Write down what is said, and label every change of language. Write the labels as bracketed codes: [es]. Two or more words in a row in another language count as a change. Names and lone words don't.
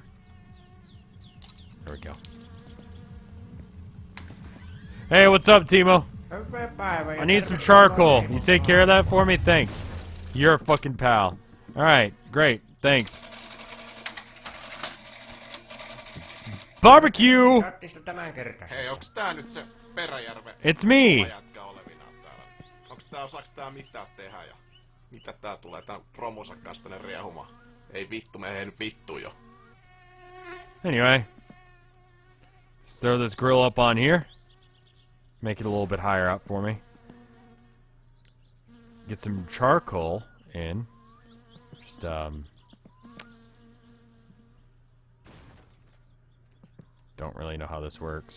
[en] There we go. Hey, what's up, Timo? I need some charcoal. You take care of that for me? Thanks. You're a fucking pal. Alright, great. Thanks. Barbecue! [fi] Hei, onks tää nyt se Peräjärven [en] It's me! [fi] jätkä olevinaan täällä? Osaaks tää mitään tehdä ja mitä tää tulee tän promonsa kanssa tänne riehumaan? Ei vittu, me nyt vittu jo. [en] Anyway. Let's throw this grill up on here. Make it a little bit higher up for me. Get some charcoal in. Just, don't really know how this works.